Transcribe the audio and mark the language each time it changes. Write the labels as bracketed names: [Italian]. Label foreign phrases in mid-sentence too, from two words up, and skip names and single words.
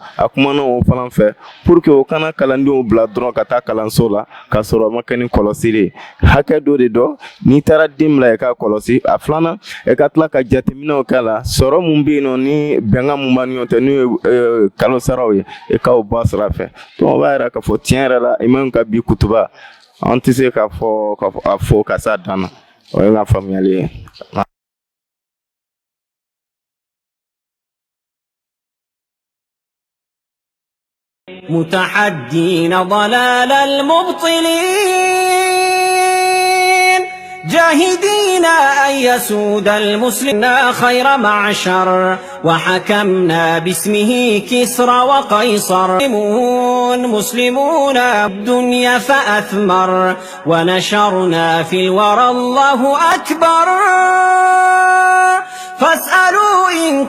[Bambara] a kumana o fana fɛ [French] pour que [Bambara] o kana kalandenw bila dɔrɔn ka taa kalanso la k'a sɔrɔ o ma kɛ ni kɔlɔsili ye hakɛ dɔ de dɔn n'i taara den bila i ka kɔlɔsi a filanan i ka tila ka jateminɛw k'a la sɔrɔ mun bɛ yen nɔ ni bɛnkan mun b'a ni ɲɔgɔn cɛ n'o ye kalo saraw ye i k'o bɔ a sira fɛ donc o b'a yira k'a fɔ tiɲɛ yɛrɛ la imam ka bi kutuba an tɛ se k'a fɔ ka s'a dan na o ye n ka faamuyali ye. [Arabic] متحدين ضلال المبطلين جاهدين أن يسود المسلمين خير معشر وحكمنا باسمه كسرى وقيصر مسلمون الدنيا فأثمر ونشرنا في الورى الله أكبر فاسألوا إن